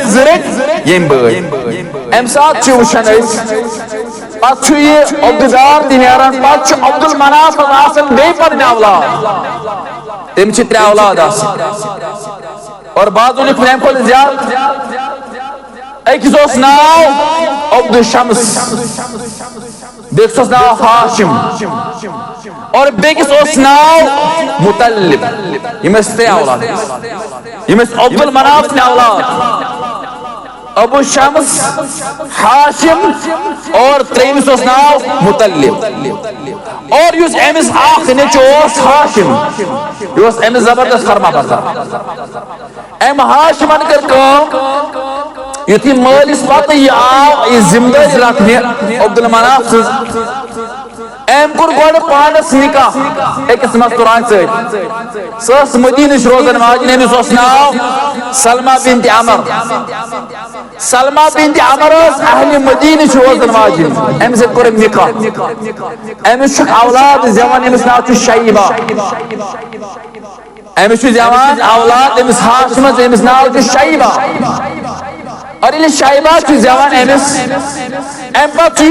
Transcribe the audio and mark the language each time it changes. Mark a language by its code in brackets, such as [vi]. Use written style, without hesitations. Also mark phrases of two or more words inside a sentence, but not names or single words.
[ks] زٕ رٔٹۍ ییٚمۍ بٲے امہِ ساتہٕ چھِ وٕچھان أسۍ پتہٕ چھُ یہِ عبدُدار تہِ نیران پتہٕ چھُ عبدالمناف آسان بیٚیہِ پنٕنۍ اولاد تٔمِس چھِ 3 اولاد آسان اور بعضو لیٚکھُن اَمہِ کھۄتہٕ زیادٕ أکِس اوس ناو عبدالشمس بیٚکِس اوس ناو ہاشم اور بیٚکِس اوس ناو مطلب یِم ٲسۍ 3 اولاد یِم ٲسۍ عبدالمناف 3 اولاد ابو شمس ہاشم اور ترٛیٚیمِس اوس ناو مطلب اور یُس أمِس اکھ نیٚچوٗ اوس ہاشم یہِ اوس أمِس زبردست فرما بردار أمۍ ہاشمن کٔر کٲم یُتھُے مٲلِس پتہٕ یہِ آو یہِ ذمہٕ دٲری رٹنہِ عبدالمناف سٕنٛز أمۍ کوٚر گۄڈٕ پانس نکاح أکِس مستوٗرانہِ سۭتۍ سۄ ٲس مدیٖنٕچ روزن واجٮ۪ن أمِس اوس ناو سلما بنت عمر سلما بنت عمر ٲس اہلِ مدیٖنٕچ روزن واجٮ۪ن أمۍ سۭتۍ کوٚر أمۍ نکاح أمِس چھُکھ اولاد زٮ۪وان أمِس ناو چھُ شیبہ أمِس چھُ زٮ۪وان اولاد أمِس ہاشمس أمِس ناو چھُ شیبہ اور ییٚلہِ شیبہ چھُ زٮ۪وان أمِس امہِ پتہٕ چھُ